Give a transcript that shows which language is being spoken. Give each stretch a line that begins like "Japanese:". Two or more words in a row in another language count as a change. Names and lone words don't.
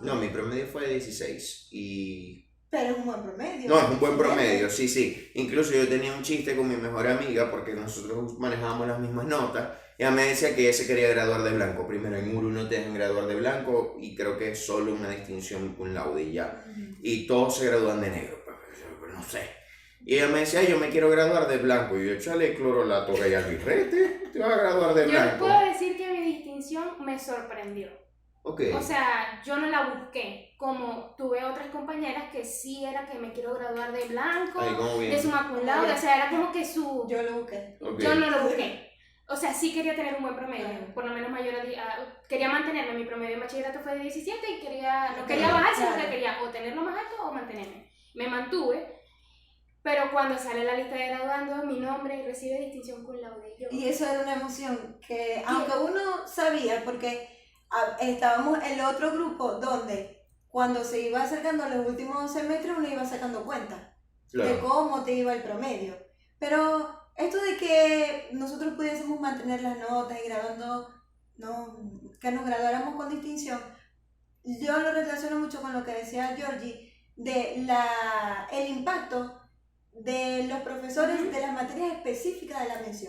Spanish: No, mi promedio fue de 16 y... Pero es un buen promedio. No, es un buen promedio, sí, sí. Incluso yo tenía un chiste con mi mejor amiga porque nosotros manejábamos las mismas notas. Ella me decía que ella se quería graduar de blanco. Primero en Muru no te dejan graduar de blanco y creo que es solo una distinción
Latin: cum laude
Spanish: y ya. Y todos se gradúan de negro, pero no sé. Y ella me decía, yo me quiero graduar de blanco. Y yo, échale clorolato y al birrete, te vas a graduar de Yo les blanco. puedo decir que mi distinción me sorprendió. Ok. O sea, yo no la busqué, como tuve otras compañeras que sí era que me quiero graduar de blanco, Ahí como bien. de
Latin: summa cum laude,
Spanish: o sea, era como que su... Yo lo busqué. Ok. Yo no lo busqué. O sea, sí quería tener un buen promedio, Claro. por lo menos mayor quería mantenerme, mi promedio de bachillerato fue de 17 y no quería Claro, bajar, sino claro. que quería o tenerlo más alto o mantenerme. Me mantuve, pero cuando sale la lista de graduando, mi nombre recibe distinción
Latin: cum laude.
Spanish: Y eso era una emoción que, aunque uno sabía, porque estábamos en el otro grupo donde cuando se iba acercando los últimos semestres uno iba sacando cuenta de Claro. cómo te iba el promedio. Pero esto de que nosotros pudiésemos mantener las notas y graduando, que nos graduáramos con distinción, yo lo relaciono mucho con lo que decía Georgie, de el impacto de los profesores de las materias específicas de la mención.